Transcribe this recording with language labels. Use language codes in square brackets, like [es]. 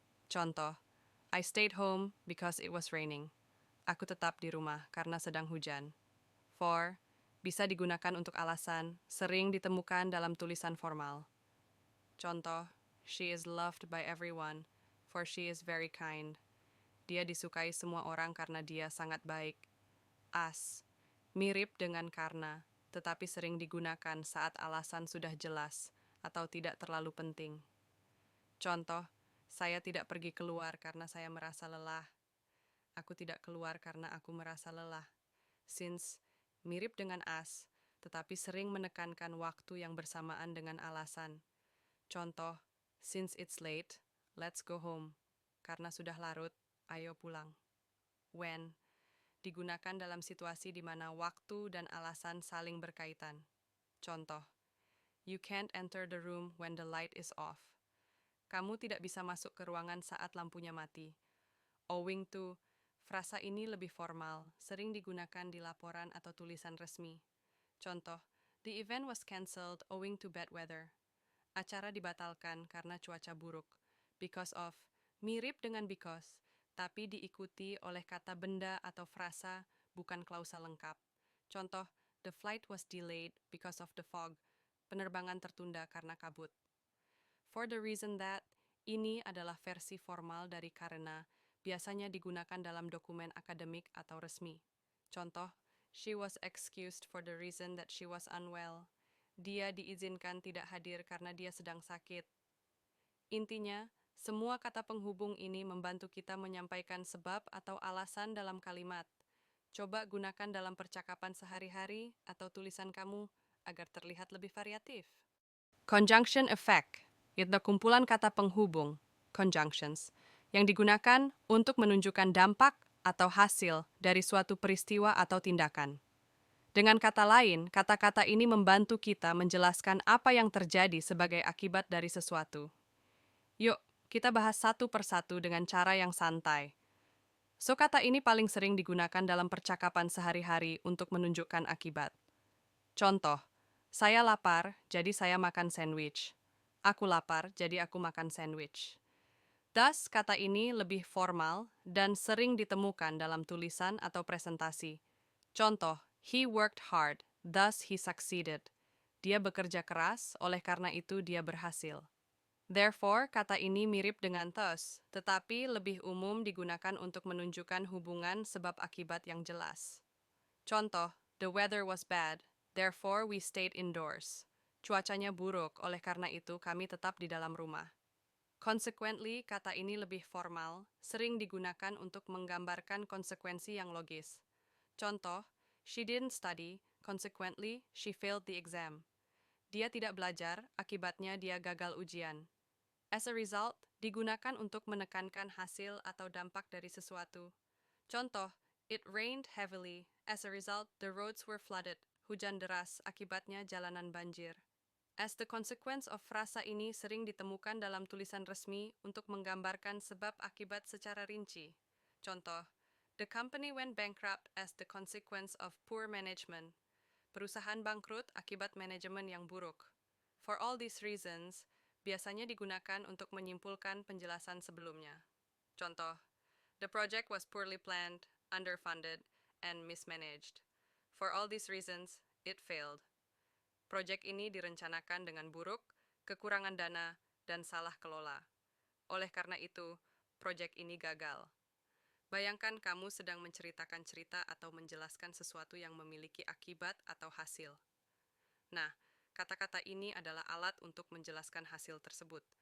[en] Contoh, I stayed home because it was raining. [id] Aku tetap di rumah karena sedang hujan. For bisa digunakan untuk alasan sering ditemukan dalam tulisan formal. [en] Contoh, she is loved by everyone, for she is very kind. [id] Dia disukai semua orang karena dia sangat baik. As, mirip dengan karena, tetapi sering digunakan saat alasan sudah jelas atau tidak terlalu penting. Contoh, saya tidak pergi keluar karena saya merasa lelah. Aku tidak keluar karena aku merasa lelah. Since mirip dengan as, tetapi sering menekankan waktu yang bersamaan dengan alasan. [en] Contoh, since it's late, let's go home. [id] Karena sudah larut, ayo pulang. When digunakan dalam situasi di mana waktu dan alasan saling berkaitan. [en] Contoh, you can't enter the room when the light is off. [id] Kamu tidak bisa masuk ke ruangan saat lampunya mati. Owing to, frasa ini lebih formal, sering digunakan di laporan atau tulisan resmi. [en] Contoh, the event was cancelled owing to bad weather. [id] Acara dibatalkan karena cuaca buruk. Because of, mirip dengan because, tapi diikuti oleh kata benda atau frasa, bukan klausa lengkap. [en] Contoh, the flight was delayed because of the fog. [id] Penerbangan tertunda karena kabut. For the reason that, ini adalah versi formal dari karena, biasanya digunakan dalam dokumen akademik atau resmi. [en] Contoh, she was excused for the reason that she was unwell. [id] Dia diizinkan tidak hadir karena dia sedang sakit. Intinya, semua kata penghubung ini membantu kita menyampaikan sebab atau alasan dalam kalimat. Coba gunakan dalam percakapan sehari-hari atau tulisan kamu agar terlihat lebih variatif. Conjunction effect, yaitu kumpulan kata penghubung, conjunctions, yang digunakan untuk menunjukkan dampak atau hasil dari suatu peristiwa atau tindakan. Dengan kata lain, kata-kata ini membantu kita menjelaskan apa yang terjadi sebagai akibat dari sesuatu. Yuk, kita bahas satu persatu dengan cara yang santai. So, kata ini paling sering digunakan dalam percakapan sehari-hari untuk menunjukkan akibat. Contoh, saya lapar, jadi saya makan sandwich. Aku lapar, jadi aku makan sandwich. Thus, kata ini lebih formal dan sering ditemukan dalam tulisan atau presentasi. [en] Contoh, he worked hard, thus he succeeded. [id] Dia bekerja keras, oleh karena itu dia berhasil. Therefore, kata ini mirip dengan thus, tetapi lebih umum digunakan untuk menunjukkan hubungan sebab akibat yang jelas. [en] Contoh, the weather was bad, therefore we stayed indoors. [id] Cuacanya buruk, oleh karena itu kami tetap di dalam rumah. Consequently, kata ini lebih formal, sering digunakan untuk menggambarkan konsekuensi yang logis. [en] Contoh, she didn't study, consequently she failed the exam. [id] Dia tidak belajar, akibatnya dia gagal ujian. As a result, digunakan untuk menekankan hasil atau dampak dari sesuatu. [en] Contoh, it rained heavily, as a result the roads were flooded. [id] Hujan deras, akibatnya jalanan banjir. As the consequence of frasa ini sering ditemukan dalam tulisan resmi untuk menggambarkan sebab akibat secara rinci. [en] Contoh, the company went bankrupt as the consequence of poor management. [id] Perusahaan bangkrut akibat manajemen yang buruk. For all these reasons, biasanya digunakan untuk menyimpulkan penjelasan sebelumnya. [en] Contoh, the project was poorly planned, underfunded, and mismanaged. For all these reasons, it failed. [id] Proyek ini direncanakan dengan buruk, kekurangan dana, dan salah kelola. Oleh karena itu, proyek ini gagal. Bayangkan kamu sedang menceritakan cerita atau menjelaskan sesuatu yang memiliki akibat atau hasil. Nah, kata-kata ini adalah alat untuk menjelaskan hasil tersebut.